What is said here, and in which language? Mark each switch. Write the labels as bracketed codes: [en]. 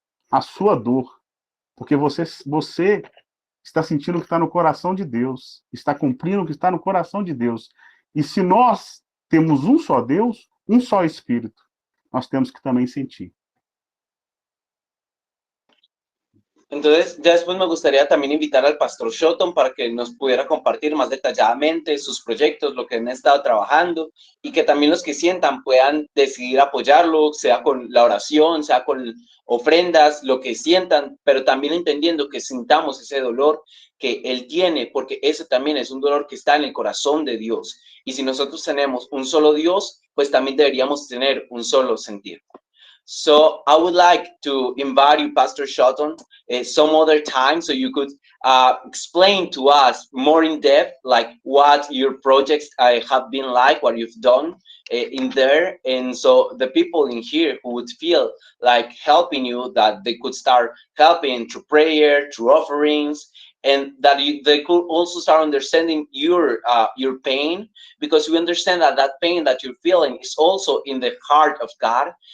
[pt] a sua dor, porque você está sentindo o que está no coração de Deus, está cumprindo o que está no coração de Deus. E se nós temos um só Deus, um só Espírito, nós temos que também sentir. [es] Entonces, ya después me gustaría también invitar al pastor Shotton para que nos pudiera compartir más detalladamente sus proyectos, lo que han estado trabajando, y que también los que sientan puedan decidir apoyarlo, sea con la oración, sea con ofrendas, lo que sientan, pero también entendiendo que sintamos ese dolor que él tiene, porque ese también es un dolor que está en el corazón de Dios. Y si nosotros tenemos un solo Dios, pues también deberíamos tener un solo sentir. [en] So I would like to invite you, Pastor Shotton, some other time so you could explain to us more in depth, like what your projects have been like, what you've done in there. And so the people in here who would feel like helping you, that they could start helping through prayer, through offerings, and that they could also start understanding your pain, because we understand that that pain that you're feeling is also in the heart of God.